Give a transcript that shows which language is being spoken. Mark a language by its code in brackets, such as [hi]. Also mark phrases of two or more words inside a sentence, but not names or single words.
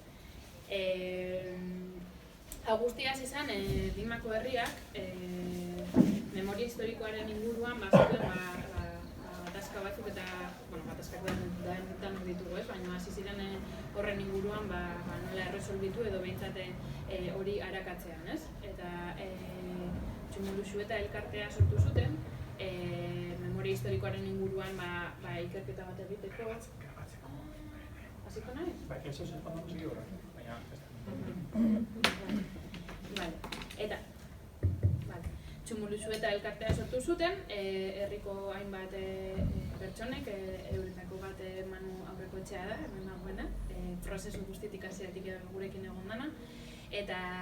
[eu] Guztia hasi zen, Dimako herriak memoria historikoaren inguruan gatazka batzuk eta, gatazkak danok ditugu, baina hasi ziren horren inguruan nola erresolbitu edo behintzat hori arakatzean, eta Txumuluxu eta elkartea sortu zuten memoria historikoaren inguruan ikerketa bat egiteko. Hasiko nahi? [es] Eso es cuando consiguió, [eu] baina eta Txumuluxu eta elkartea sortu zuten, herriko hainbat pertsonek, euretako bat Manu Aurrekoetxea da, hemen dagoena, prozesu guztitik hasieratik gurekin egon dana, eta